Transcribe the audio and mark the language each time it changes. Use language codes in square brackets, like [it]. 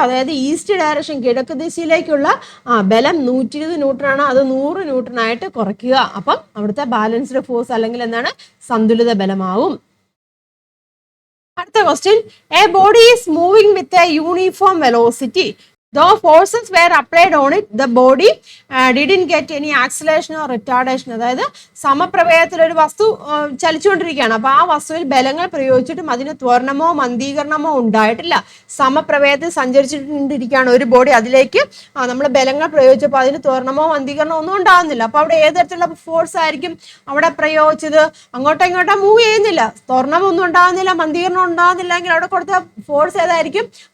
[ml] അതായത് east direction കിഴക്ക് ദിശയിലേക്കുള്ള ബലം 120 ന്യൂട്ടൺ ആണ്. അത് 100 ന്യൂട്ടൺ ആയിട്ട് കുറയ്ക്കുക. അപ്പം അവിടുത്തെ ബാലൻസ്ഡ് ഫോഴ്സ് അല്ലെങ്കിൽ എന്താണ്? സന്തുലിത ബലമാവും. അടുത്ത question, [en] A body is moving with a uniform velocity. Though forces were applied on it, the body didn't get any acceleration or retardation. [ml] അതായത് സമപ്രവേഗത്തിൽ ഒരു വസ്തു ചലിച്ചുകൊണ്ടിരിക്കുകയാണ്. അപ്പൊ ആ വസ്തുവിൽ ബലങ്ങൾ പ്രയോഗിച്ചിട്ടും അതിന് ത്വരണമോ മന്ദീകരണമോ ഉണ്ടായിട്ടില്ല. സമപ്രവേഗത്തിൽ സഞ്ചരിച്ചിട്ടിരിക്കുകയാണ് ഒരു ബോഡി. അതിലേക്ക് നമ്മൾ ബലങ്ങൾ പ്രയോഗിച്ചപ്പോൾ അതിന് ത്വരണമോ മന്ദീകരണമോ ഒന്നും ഉണ്ടാകുന്നില്ല. അപ്പൊ അവിടെ ഏത് തരത്തിലുള്ള ഫോഴ്സ് ആയിരിക്കും അവിടെ പ്രയോഗിച്ചത്? അങ്ങോട്ടോ ഇങ്ങോട്ടോ മൂവ് ചെയ്യുന്നില്ല, ത്വരണം ഒന്നും ഉണ്ടാകുന്നില്ല, മന്ദീകരണം ഉണ്ടാകുന്നില്ല എങ്കിൽ അവിടെ കൊടുത്ത ഫോഴ്സ് ഏതായിരിക്കും?